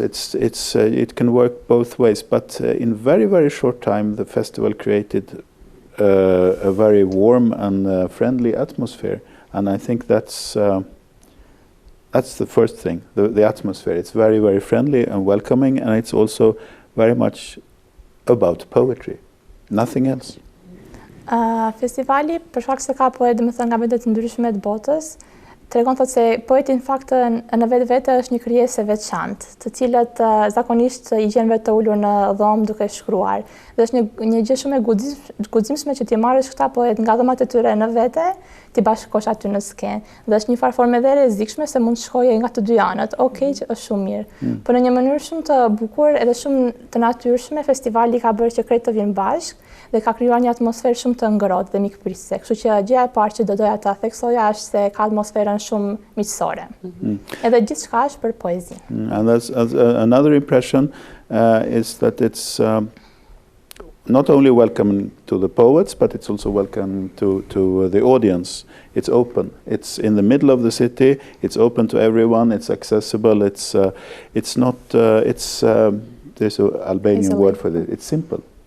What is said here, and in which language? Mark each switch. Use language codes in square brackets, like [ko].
[en] It can work both ways, but in very, very short time the festival created a very warm and friendly atmosphere, and I think that's the first thing, the atmosphere. It's very, very friendly and welcoming, and it's also very much about poetry, nothing else. [sq] Festivali, për shkak se ka poetë domethënë nga vende të ndryshme të botës, tregon thotë se poeti në fakt në vetvete është një krijesë e veçantë, të cilët zakonisht I gjen vetë të ulur në dhomë duke shkruar. Dhe është një gjë shumë e guximshme që ti marrësh këta poetë nga dhomat e tyre në vete, ti bashkosh aty në skenë. Dhe është një farë forme dhe rrezikshme se mund të shkojë nga të dy anët. Okej, që është shumë mirë. Por në një mënyrë shumë të bukur edhe shumë të natyrshme, festivali ka bërë që krejt të vinë bashkë dhe ka krijuar një atmosferë shumë të ngrohtë dhe mikpritëse. Kështu që gjëja e parë që do doja ta theksoja është se ka atmosferën shumë miqësore. Edhe gjithçka është për poezinë. [en] And that's another impression is that it's not only welcome to the poets, but it's also welcome to the audience. It's open. It's in the middle of the city. It's open to everyone. It's accessible. It's not. There's an Albanian word for it. It's simple.